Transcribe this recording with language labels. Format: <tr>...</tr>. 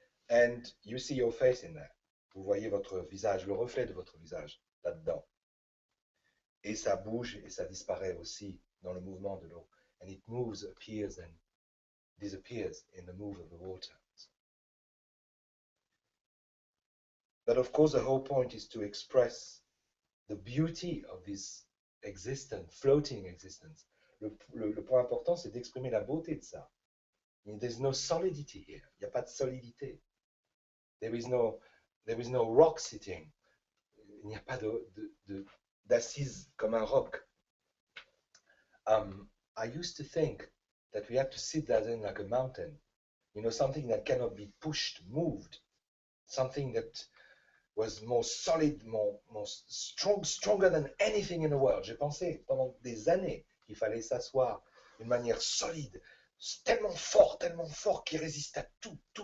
<en>And you see your face in there.</en> <fr>Vous voyez votre visage, le reflet de votre visage là-dedans. Et ça bouge et ça disparaît aussi dans le mouvement de l'eau.</fr> <en>And it moves, appears and disappears in the move of the water. But of course, the whole point is to express the beauty of this existence, floating existence.</en> <fr>Le point important, c'est d'exprimer la beauté de ça.</fr> <en>There's no solidity here.</en> <fr>Il n'y a pas de solidité.</fr> <en>There is no rock sitting.</en> <fr>Il n'y a pas d'assise comme un roc.</fr> <en>I used to think that we had to sit there then like a mountain. You know, something that cannot be pushed, moved. Something that was more solid, more stronger than anything in the world.</en> <fr>J'ai pensé pendant des années qu'il fallait s'asseoir d'une manière solide, tellement fort qu'il résiste à tout.</fr>